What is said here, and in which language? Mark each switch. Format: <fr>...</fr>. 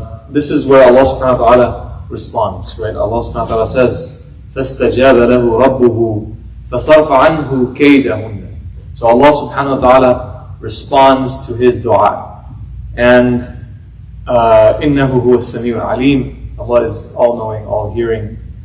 <en>This is where Allah Subhanahu wa Taala responds. Right? Allah Subhanahu wa Taala says,</en> <ar>فَاسْتَجَابَ لَهُ رَبُّهُ فَصَرْفَ عَنْهُ كَيْدَهُنَّ.</ar> <en>So Allah Subhanahu wa Taala responds to his dua, and</en> <ar>إِنَّهُ هُوَ السَّمِيعُ الْعَلِيمُ.</ar> <en>Allah is all-knowing, all-hearing.</en>